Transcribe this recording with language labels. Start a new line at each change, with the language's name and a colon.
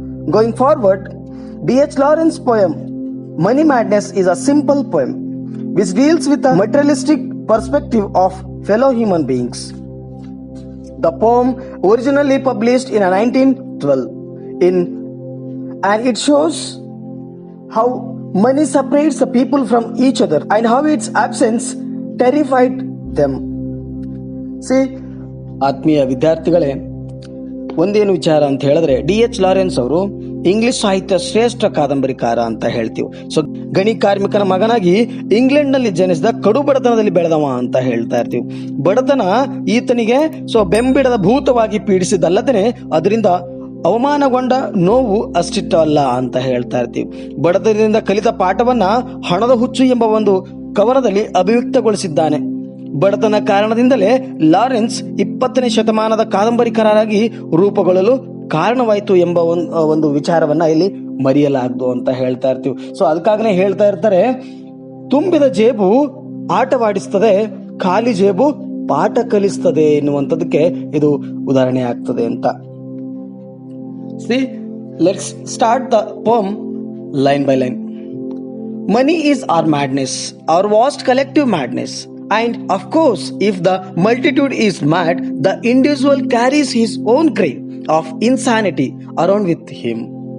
English: Going forward, D.H. Lawrence's poem Money Madness is a simple poem which deals with a materialistic perspective of fellow human beings. The poem originally published in 1912 and it shows how money separates the people from each other and how its absence terrified them.
Kannada: See, ಆತ್ಮೀಯ ವಿದ್ಯಾರ್ಥಿಗಳೇ, ಒಂದೇನು ವಿಚಾರ ಅಂತ ಹೇಳಿದ್ರೆ, D.H. Lawrence ಅವರು English ಸಾಹಿತ್ಯ ಶ್ರೇಷ್ಠ ಕಾದಂಬರಿಕಾರ ಅಂತ ಹೇಳ್ತೀವಿ. ಸೊ ಗಣಿ ಕಾರ್ಮಿಕನ ಮಗನಾಗಿ ಇಂಗ್ಲೆಂಡ್ ನಲ್ಲಿ ಜನಿಸಿದ ಕಡು ಬಡತನದಲ್ಲಿ ಬೆಳೆದವ ಅಂತ ಹೇಳ್ತಾ ಇರ್ತೀವಿ. ಬಡತನ ಈತನಿಗೆ ಬೆಂಬಿಡದ ಭೂತವಾಗಿ ಪೀಡಿಸಿದಲ್ಲದೇ ಅದರಿಂದ ಅವಮಾನಗೊಂಡ ನೋವು ಅಷ್ಟಿಷ್ಟ ಅಲ್ಲ ಅಂತ ಹೇಳ್ತಾ ಇರ್ತೀವಿ. ಬಡತನದಿಂದ ಕಲಿತ ಪಾಠವನ್ನ ಹಣದ ಹುಚ್ಚು ಎಂಬ ಒಂದು ಕವನದಲ್ಲಿ ಅಭಿವ್ಯಕ್ತಗೊಳಿಸಿದ್ದಾನೆ. ಬಡತನ ಕಾರಣದಿಂದಲೇ ಲಾರೆನ್ಸ್ 20ನೇ ಶತಮಾನದ ಕಾದಂಬರಿಕಾರರಾಗಿ ರೂಪುಗೊಳ್ಳಲು ಕಾರಣವಾಯಿತು ಎಂಬ ಒಂದು ವಿಚಾರವನ್ನ ಇಲ್ಲಿ ಮರೆಯಲಾಗದು ಅಂತ ಹೇಳ್ತಾ ಇರ್ತೀವಿ. ಸೊ ಅದಕ್ಕಾಗನೇ ಹೇಳ್ತಾ ಇರ್ತಾರೆ, ತುಂಬಿದ ಜೇಬು ಆಟವಾಡಿಸ್ತದೆ, ಖಾಲಿ ಜೇಬು ಪಾಠ ಕಲಿಸ್ತದೆ ಎನ್ನುವಂಥದ್ದಕ್ಕೆ ಇದು ಉದಾಹರಣೆ ಆಗ್ತದೆ ಅಂತ.
English: See, let's start the poem line by line. Money is our madness, our vast collective madness. And of course, if the multitude is mad, the individual carries his own grain of insanity around with him.